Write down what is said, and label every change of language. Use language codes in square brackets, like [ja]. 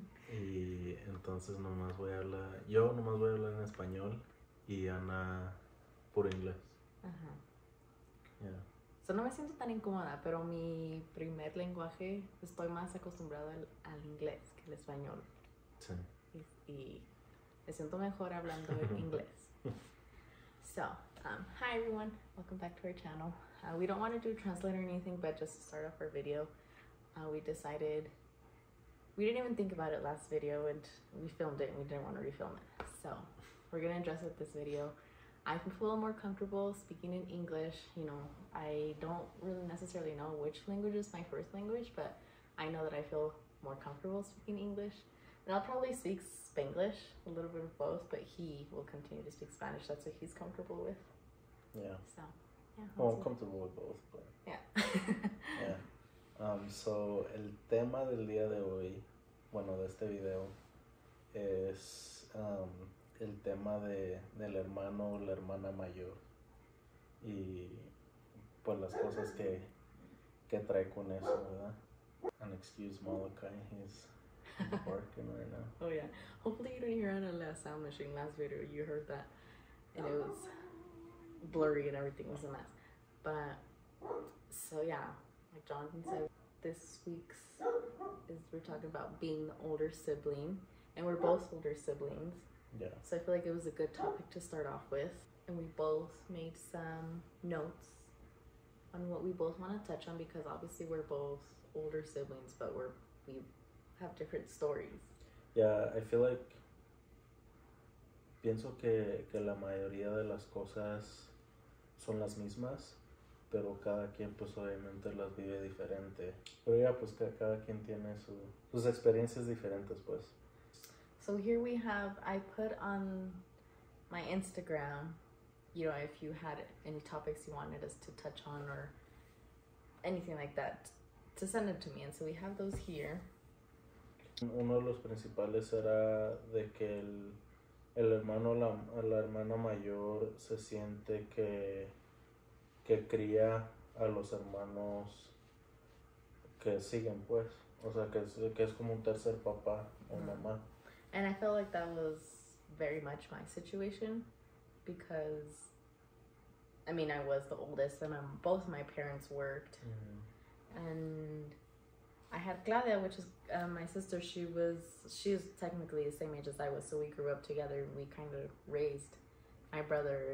[es] Y entonces yo nomás voy a hablar en español y Ana puro inglés. Ajá. Yeah. So, no me siento tan incómoda, pero mi primer lenguaje estoy más acostumbrada al inglés que al español. Sí. Y me siento mejor hablando en inglés. [en] So, hi everyone, welcome back to our channel. We don't want to do translate or anything, but just to start off our video, we decided, we didn't even think about it last video and we filmed it and we didn't want to refilm it. So, we're going to address it this video. I feel more comfortable speaking in English. You know, I don't really necessarily know which language is my first language, but I know that I feel more comfortable speaking English. And I'll probably speak Spanglish, a little bit of both, but he will continue to speak Spanish. That's what he's comfortable with. Yeah. So, yeah. Well, I'm comfortable with both, but yeah. yeah. [es] So, el tema del día de hoy, bueno, de este video, es el tema del hermano o la hermana mayor y pues las cosas que trae con eso, ¿verdad? [en] And excuse Malachi, he's barking right now. Oh yeah. Hopefully you didn't hear on the last sound machine last video. You heard that and it was blurry and everything was a mess. But so yeah, like Jonathan said, this week's we're talking about being the older sibling, and we're both older siblings. Yeah. So I feel like it was a good topic to start off with, and we both made some notes on what we both want to touch on, because obviously we're both older siblings, but we have different stories. Yeah, I feel like [es] pienso que la mayoría de las cosas son las mismas, pero cada quien pues obviamente las vive diferente. Pero ya pues que cada quien tiene sus experiencias diferentes pues. [en] So here we have, I put on my Instagram, you know, if you had any topics you wanted us to touch on or anything like that, to send them to me. And so we have those here. [es] Uno de los principales era de que el hermano o la hermana mayor se siente que cría a los hermanos que siguen pues, o sea que es como un tercer papá o mamá. [en] And I felt like that was very much my situation, because I mean I was the oldest and both my parents worked. And I had Claudia, which is my sister. She's technically the same age as I was, so we grew up together and we kind of raised my brother.